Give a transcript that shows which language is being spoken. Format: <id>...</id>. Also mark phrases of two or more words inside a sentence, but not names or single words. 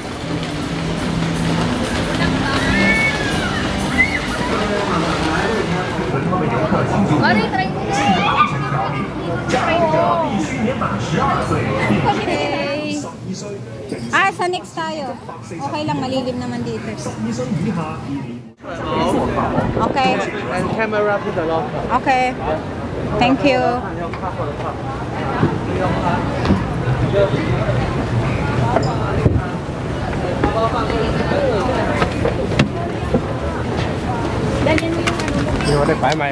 <tl>Mari, try mo. Try mo. Okay. Sa next tayo. Okay lang, malilim naman dito. Okay.</tl> <en>And camera to the left. Okay. Thank you.</en> <tl>Dalhin mo yung ano.</tl> <yue>你我哋擺埋</yue>